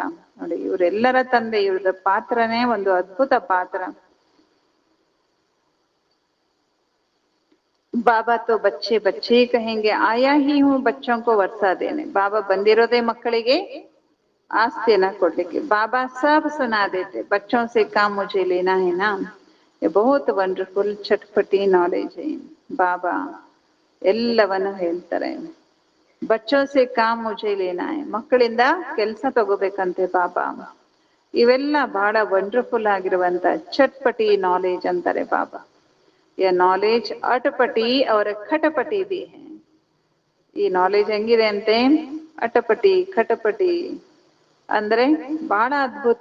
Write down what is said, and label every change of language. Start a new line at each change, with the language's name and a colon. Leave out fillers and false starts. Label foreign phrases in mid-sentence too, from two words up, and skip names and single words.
Kannada: ನೋಡಿ, ಇವರೆಲ್ಲರ ತಂದೆ, ಇವ್ರದ ಪಾತ್ರನೇ ಒಂದು ಅದ್ಭುತ ಪಾತ್ರ.
Hindi: बाबा तो बच्चे बच्चे कहेंगे, आया ही हूँ बच्चों को वर्सा देने.
Kannada: ಬಾಬಾ ಬಂದಿರೋದೇ ಮಕ್ಕಳಿಗೆ ಆಸ್ತಿಯನ್ನ ಕೊಡ್ಲಿಕ್ಕೆ.
Hindi: बाबा सब सुना देते, बच्चों से काम ಮುझे लेना है ना. ये बहुत वंडरफुल चटपटी नॉलेज है.
Kannada: ಬಾಬಾ ಎಲ್ಲವನ್ನು ಹೇಳ್ತಾರೆ.
Hindi: बच्चों से काम ಮುझे लेना है,
Kannada: ಮಕ್ಕಳಿಂದ ಕೆಲಸ ತಗೋಬೇಕಂತೆ ಬಾಬಾ. ಇವೆಲ್ಲ ಬಹಳ ವಂಡರ್ಫುಲ್ ಆಗಿರುವಂತ ಚಟ್ಪಟಿ ನಾಲೆಜ್ ಅಂತಾರೆ ಬಾಬಾ.
Hindi: ये नॉलेज अटपटी और खटपटी भी है.
Kannada: ಈ ನಾಲೆಜ್ ಹೆಂಗಿದೆ ಅಂತೆ? ಅಟಪಟಿ ಖಟಪಟಿ ಅಂದ್ರೆ ಬಹಳ ಅದ್ಭುತ.